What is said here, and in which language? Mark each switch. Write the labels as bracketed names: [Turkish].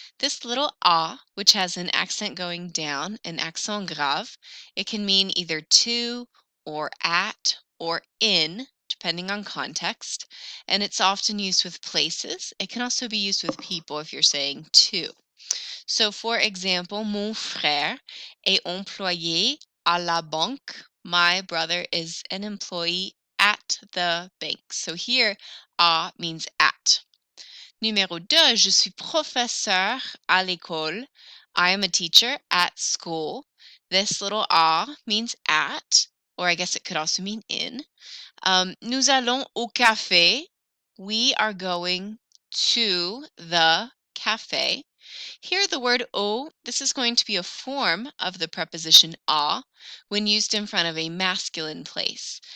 [English] This little à, which has an accent going down, an accent grave, it can mean either to or at or in, depending on context, and it's often used with places. It can also be used with people if you're saying to. So, for example, [French] mon frère est employé à la banque. [English] My brother is an employee at the bank. So here, à means at. [French] Numéro 2, je suis professeur à l'école. [English] I am a teacher at school. This little à means at, or I guess it could also mean in. [French] Nous allons au café. [English] We are going to the cafe. Here, the word au, this is going to be a form of the preposition à when used in front of a masculine place.